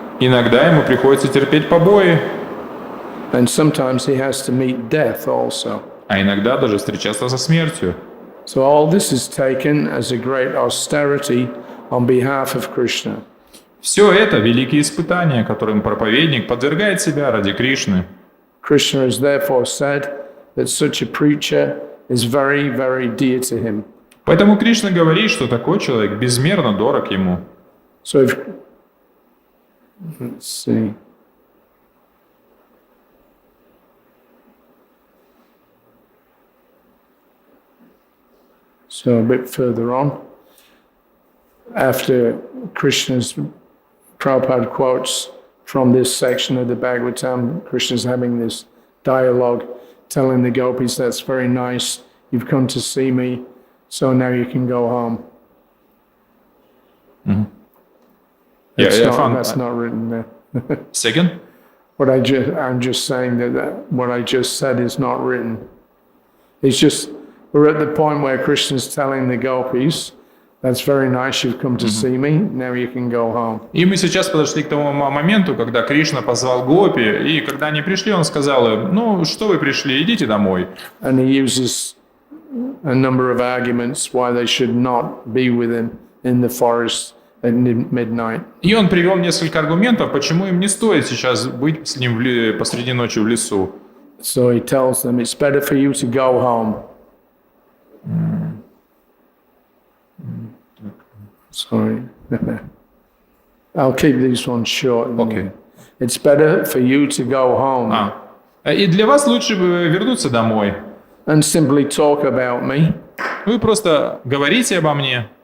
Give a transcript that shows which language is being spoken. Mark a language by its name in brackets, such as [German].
[Russian] Иногда ему приходится терпеть побои, [English] And sometimes he has to meet death also. [Russian] а иногда даже встречаться со смертью. [English] So all this is taken as a great austerity on behalf of Krishna. [Russian] Все это великие испытания, которым проповедник подвергает себя ради Кришны. [English] Krishna has therefore said that such a preacher is very, very dear to him. [Russian] Поэтому Кришна говорит, что такой человек безмерно дорог ему. [English] So if, let's see. So a bit further on, after Krishna's, Prabhupada quotes from this section of the Bhagavatam, Krishna's having this dialogue, telling the gopis, that's very nice, you've come to see me, so now you can go home. Mm-hmm. That's not written there. Second? I'm just saying that what I just said is not written. It's just, we're at the point where Krishna's telling the gopis, that's very nice, you've come to see me, now you can go home. [Russian] И мы сейчас подошли к тому моменту, когда Кришна позвал гопи, и когда они пришли, он сказал им: ну, что вы пришли, идите домой. [English] And he uses a number of arguments why they should not be with him in the forest at midnight. [Russian] И он привел несколько аргументов, почему им не стоит сейчас быть с ним посреди ночи в лесу. [English] So he tells them, it's better for you to go home. Sorry. I'll keep these ones short. Okay. It's better for you to go home [Russian] И для вас лучше бы вернуться домой. [English] and simply talk about me [Russian] Вы просто говорите обо мне